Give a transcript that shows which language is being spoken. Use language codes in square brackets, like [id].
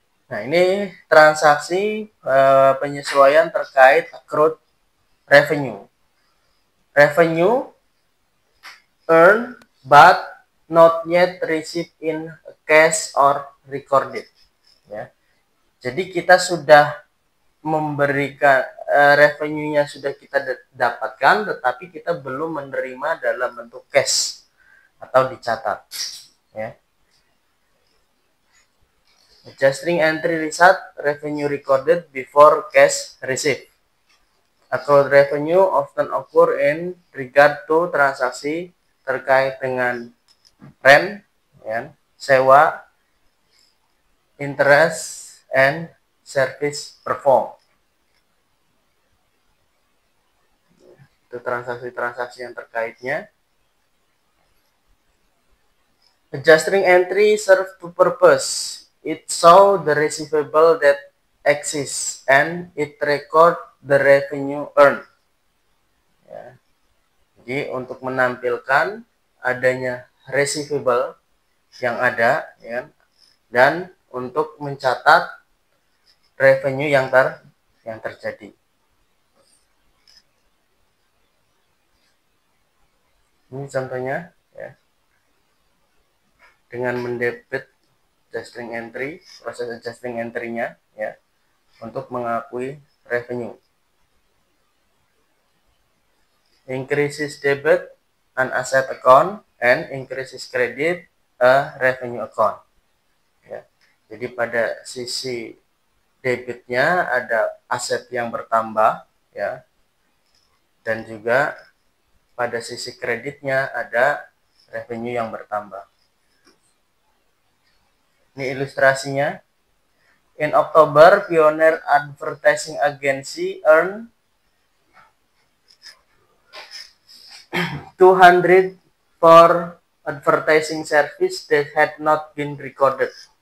[id] Nah, ini transaksi penyesuaian terkait accrued revenue. [en] Revenue earned but not yet received in cash or recorded. [id] Ya. Jadi kita sudah memberikan revenue-nya sudah kita dapatkan, tetapi kita belum menerima dalam bentuk cash atau dicatat. Ya. [en] Adjusting entry result revenue recorded before cash received. Accrued revenue often occur in regard to transaksi terkait dengan rent, ya, sewa, interest, and service performed. [id] Itu transaksi-transaksi yang terkaitnya. [en] Adjusting entry serve to purpose. It show the receivable that exists and it record the revenue earned. [id] Ya. Jadi untuk menampilkan adanya receivable yang ada, ya, dan untuk mencatat revenue yang terjadi. Ini contohnya ya. Dengan mendebit adjusting entry, proses adjusting entry-nya ya untuk mengakui revenue. [en] Increases debit an asset account and increases credit a revenue account. [id] Ya. Jadi pada sisi debitnya ada aset yang bertambah ya. Dan juga pada sisi kreditnya ada revenue yang bertambah. Ini ilustrasinya. [en] In October, Pioneer Advertising Agency earned 200 for advertising service that had not been recorded.